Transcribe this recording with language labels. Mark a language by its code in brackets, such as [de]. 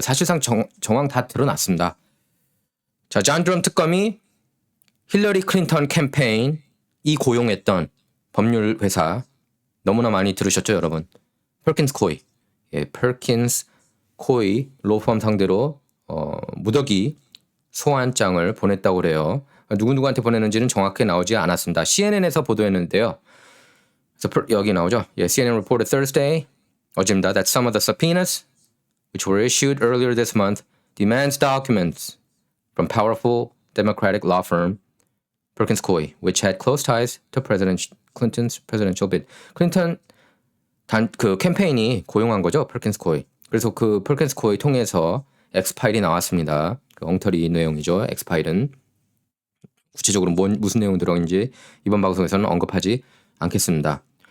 [ko] 사실상 정황 다 드러났습니다. 자, 존 드럼 특검이 힐러리 클린턴 캠페인이 고용했던 법률 회사 너무나 많이 들으셨죠, 여러분? 퍼킨스 코이. 예, 퍼킨스 코이 로펌 상대로 무더기 소환장을 보냈다고 그래요. 누구한테 보냈는지는 정확하게 나오지 않았습니다. CNN에서 보도했는데요. 그래서 여기 나오죠. [en] 예, CNN reported Thursday, [ko] 어제입니다, [en] that some of the subpoenas which were issued earlier this month demands documents from powerful Democratic law firm Perkins Coie, which had close ties to President Clinton's presidential bid. [ko] 클린턴 그 캠페인이 고용한 거죠, 퍼킨스 코이. 그래서 그 퍼킨스 코이 통해서 엑스파일이 나왔습니다. 그 엉터리 내용이죠, 엑스파일은. 구체적으로 무슨 내용 들어있는지 이번 방송에서는 언급하지 않겠습니다.